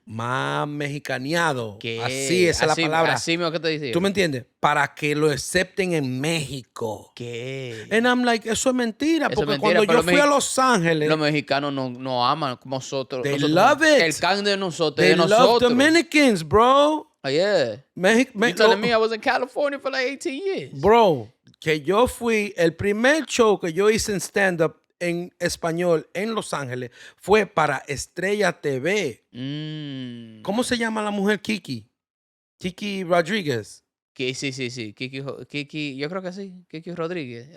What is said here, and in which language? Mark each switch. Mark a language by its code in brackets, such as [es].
[es] Más mexicaneado. ¿Qué? Así, esa es la palabra. Así mismo que te dice. ¿Tú me entiendes? Para que lo acepten en México. ¿Qué? [en] And I'm like, [es] eso es mentira. Porque cuando yo fui a Los Ángeles... Los mexicanos no aman como nosotros. [en] They love it. [es] El can de nosotros. [en] They love Dominicans, bro. Oh, yeah. You telling me I was in California for like 18 years. [es] Bro, que yo fui... El primer show que yo hice en stand-up en español en Los Ángeles fue para Estrella TV. ¿Cómo se llama la mujer Kiki? Kiki Rodríguez. Sí. Kiki, yo creo que sí. Kiki Rodríguez.